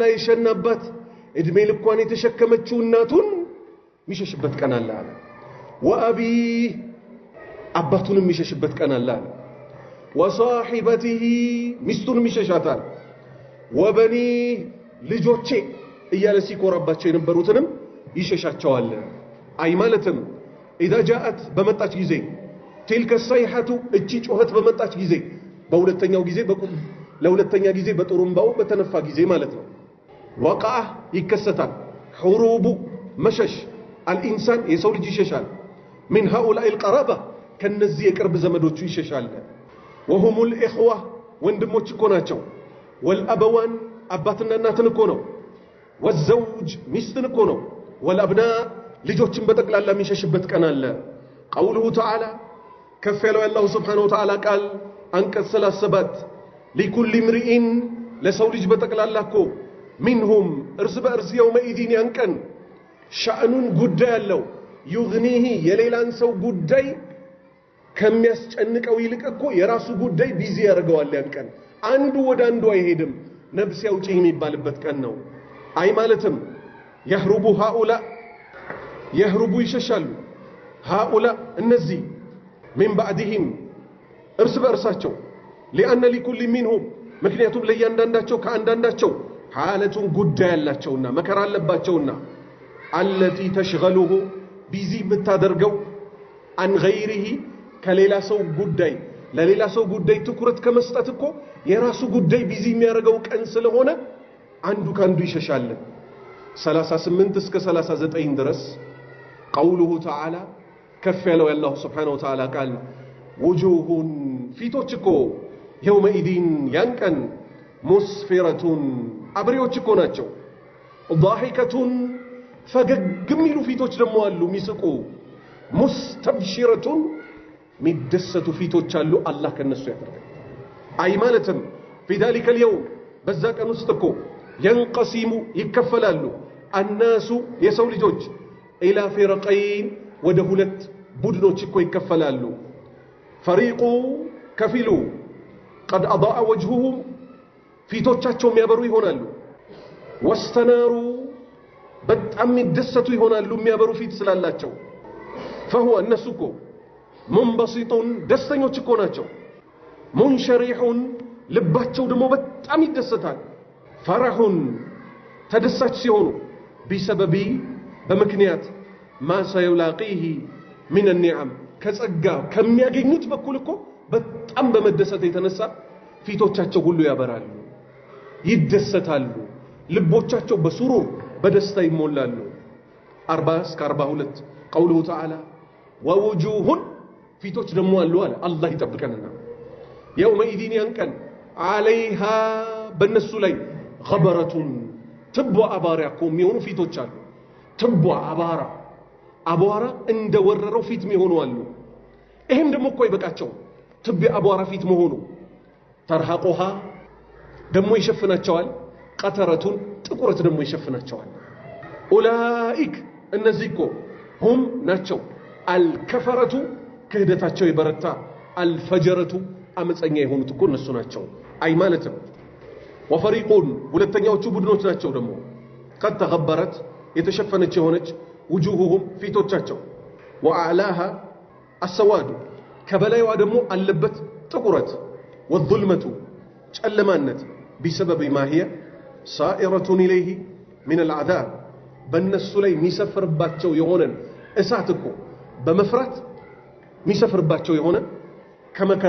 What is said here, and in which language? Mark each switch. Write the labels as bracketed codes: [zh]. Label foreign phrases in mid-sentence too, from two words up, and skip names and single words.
[am] የሸናባት እድሜ ልኳን የተሸከመችው እናቱን ሚሸሽበት ቀን አለ። ወአቢ አባቱን ሚሸሽበት ቀን አለ። ወሳሂበቲሂ ሚስቱንም ይሸሻታል ወበኒ ልጆቼ እያለ ሲኮራባቸው የነበሩትንም ይሸሻቸዋል። አይ ማለትም [ar] إذا جاءت [am] በመጣች ጊዜ [ar] تلك الصيحة [am] እቺ ጩኸት በመጣች ጊዜ ለሁለተኛ ጊዜ በጥሩምባው በተነፋ ጊዜ ማለት ነው። ወቃ ይከሰታል ሁሩቡ መሸሽ አልኢንሳን የሰው ልጅ ይሸሻል [ar] من هؤلاء [am] القرابة ከነዚህ የቅርብ ዘመዶቹ ይሸሻል። [ar] وهم الإخوة [am] ወንድሞች እኮ ናቸው። والأبوان አባትና እናትን እኮ ነው። والزوج ሚስትን እኮ ነው። والأبناء ልጆችን በጠቅላላ የሚሸሽበት ቀን አለ። [ar] قوله تعالى [am] ከፍ ያለው አላህ [ar] سبحانه وتعالى [am] ቃል አንቀጽ 37 [ar] لكل امرئ [am] ለሰው ልጅ በጠቅላላ እኮ منهم እርስ በእርስ يومئذ ያንቀን ሻእኑን ጉዳይ አለው يغنيه የሌላን ሰው ጉዳይ ከሚያስጨንቀው ይልቅ እኮ የራሱ ጉዳይ ቢዚ ያደርገዋል። ያንቀን አንዱ ወደ አንዱ አይሄድም ነፍስ ያውጪ የሚባልበት ቀን ነው። አይ ማለትም [ar] يهرب هؤلاء يهرب [am] ይሸሻሉ هؤلاء እነዚህ [ar] من بعدهم [am] እርስ በእርሳቸው [ar] لأن لكل منهم [am] ምክንያቱም ለእያንዳንዳቸው ከአንዳንዳቸው حالቱን ጉዳይ ያላቸውና መከራ አለባቸውና [ar] التي تشغله [am] ቢዚ የምታደርገው [ar] عن غيره [am] ከሌላ ሰው ጉዳይ ለሌላ ሰው ጉዳይ ትኩረት ከመስጠት እኮ የራሱ ጉዳይ ቢዚ የሚያደርገው ቀን ስለሆነ አንዱ ካንዱ ይሸሻል። 38 እስከ 39 ድረስ [ar] قوله تعالى [am] ከፍ ያለው አላህ [ar] سبحانه وتعالى [am] ቃል وجوه ፊቶች እኮ يومئذ ያንቀን ሙስፊረቱን አብሪዎች እኮ ናቸው። ضاحكة ፈገግ የሚሉ ፊቶች ደግሞ አሉ የሚስቁ። ሙስተብሽረቱን ሚደሰቱ ፊቶች አሉ። አላህ ከነሱ ያደርገን። አይ ማለትም [ar] في ذلك اليوم [am] በዛ ቀን ውስጥ እኮ ينقسم ይከፈላሉ الناس የሰው ልጆች [ar] إلى فرقين [am] ወደ ሁለት ቡድኖች እኮ ይከፈላሉ። فريق ከፊሉ [ar] قد أضاء وجههم [am] ፊቶቻቸው የሚያበሩ ይሆናሉ። واستناروا በጣም ይደሰቱ ይሆናሉ የሚያበሩ ፊት ስላላቸው። فهو እነሱ እኮ منبسطون ደስተኞች እኮ ናቸው። منشرحون ልባቸው ደግሞ በጣም ይደሰታል። فرحون ተደሳች ሲሆኑ بسبب በምክንያት [ar] ما سيلاقيه من النعم [am] ከጸጋ ከሚያገኙት በኩል እኮ በጣም በመደሰት የተነሳ ፊቶቻቸው ሁሉ ያበራሉ ይደሰታሉ። ልቦቻቸው በሱሩር በደስታ ይሞላሉ። 40 እስከ 42 [ar] قوله تعالى ووجوه [am] ፊቶች ደግሞ አሉ አለ አላህ ይጠብቀንና [ar] يومئذ ينكن عليها [am] በነሱ ላይ غبرة ትቧ አባራኮ የሚሆኑ ፊቶች አሉ። ትቧ አባራ እንደወረረው ፊት የሚሆኑ አሉ። ይሄም ደግሞ እኮ ይበቃቸው ትብ አባራ ፊት መሆኑ። ተርሃቁሃ ደግሞ ይሸፍናቸዋል። ቀተረቱን ጥቁረት ደግሞ ይሸፍናቸዋል። ኡላኢክ እነዚህ እኮ ሁም ናቸው አልከፈረቱ ክህደታቸው የበረታ አልፈጀረቱ አመፀኛ የሆኑት እኮ እነሱ ናቸው። አይ ማለትም ወፈሪቁን ሁለተኛዎቹ ቡድኖች ናቸው ደግሞ [ar] قد تغبرت [am] የተሸፈነች የሆነች وجوههم ፊቶቻቸው [ar] وأعلاها السواد [am] ከበላይዋ ደግሞ አለበት ጥቁረት والظلمة ጨለማነት [ar] بسبب ما هي سائرة إليه من العذاب [am] በእነሱ ላይ የሚሰፍርባቸው የሆነን እሳት እኮ በመፍራት የሚሰፍርባቸው የሆነ ከመከራ